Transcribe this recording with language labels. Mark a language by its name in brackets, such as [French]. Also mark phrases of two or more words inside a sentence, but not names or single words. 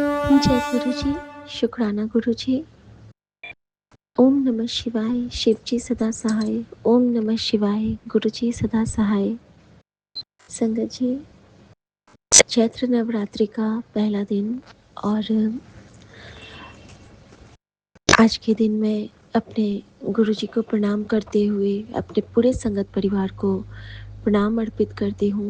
[Hindi] जय गुरु जी। शुक्राना गुरु जी। ओम नमः शिवाय। शिव जी सदा सहाय। ओम नमः शिवाय। गुरु जी सदा सहाय। संगत जी, चैत्र नवरात्रि का पहला दिन और आज के दिन मैं अपने गुरु जी को प्रणाम करते हुए अपने पूरे संगत परिवार को प्रणाम अर्पित करती हूँ।